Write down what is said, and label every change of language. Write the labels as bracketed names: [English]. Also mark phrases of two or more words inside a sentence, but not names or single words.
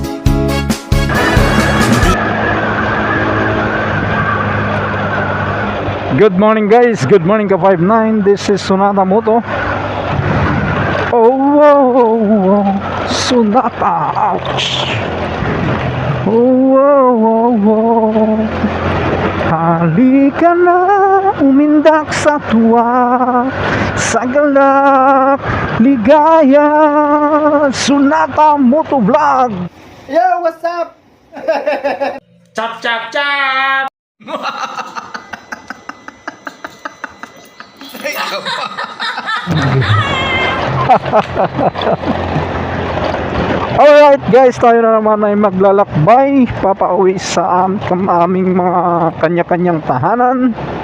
[English] Good morning guys, good morning ka 59. This is Sonata Moto. Oh, Sonata, ouch. [Filipino] Oh, halika na, umindak sa tuwa, sa galak, ligaya. [English] Sonata Moto Vlog. Yo, what's up? Chop, chop, chop! Alright guys, [Filipino] tayo na naman ay maglalakbay papauwi sa aming mga kanya-kanyang tahanan.